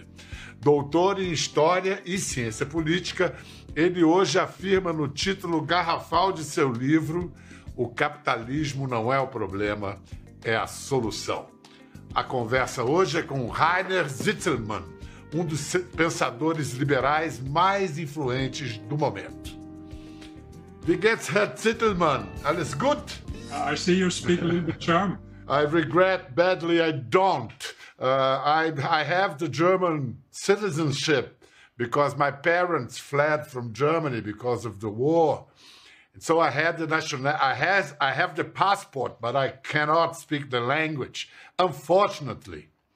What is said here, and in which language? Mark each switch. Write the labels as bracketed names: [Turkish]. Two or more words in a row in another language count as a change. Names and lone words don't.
[Portuguese] Doutor em História e Ciência Política, ele hoje afirma no título garrafal de seu livro: "O capitalismo não é o problema, é a solução". A conversa hoje é com Rainer Zitelmann, um dos pensadores liberais mais influentes do momento. [German] Wie geht's, Herr Zitelmann? Alles gut? [English] I see you speak a little bit German. I regret badly I don't. I have the German citizenship because my parents fled from Germany because of the war. So I had the I have the passport, but I cannot speak the language, unfortunately.